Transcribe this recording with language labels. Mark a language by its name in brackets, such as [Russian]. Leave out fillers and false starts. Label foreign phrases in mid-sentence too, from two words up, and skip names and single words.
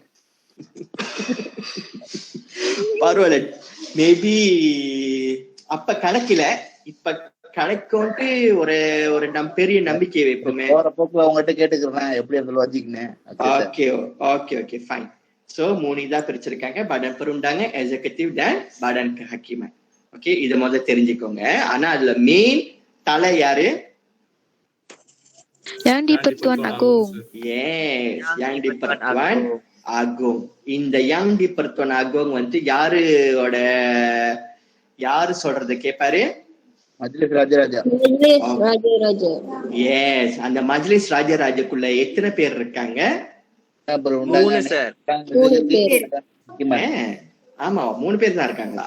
[Tamil] பரவாயில்ல, மேபி அப்ப கிடைக்கல, இப்ப கிடைக்கும்ட்டு ஒரு பெரிய நம்பிக்கை வைப்போமே. போற போக்குல அவங்ககிட்ட கேட்டுக்கிறேன் எப்படி அந்த லாஜிக்னு. ஓகே ஓகே ஓகே ஃபைன். சோ 3 இதா பிரிச்சிருக்காங்க, [Malay] badan perundangan, executive dan badan kehakiman. [Tamil] ஓகே, இத முதல்ல தெரிஞ்சுக்கோங்க. ஆனா அதுல மெயின் தலை யாரு? [Malay] Yang di-Pertuan Agong. Yes, yang di-Pertuan Agong. [Tamil] இந்த yang di-Pertuan Agong வந்து யாரு சொல்றது கேப்பாரு? மஜ்லிஸ் ராஜராஜா. எஸ், அந்த மஜ்லிஸ் ராஜராஜாக்குள்ள எத்தனை பேர் இருக்காங்க? 3 சார். ஆமா, 3 பேர் தான் இருக்காங்களா?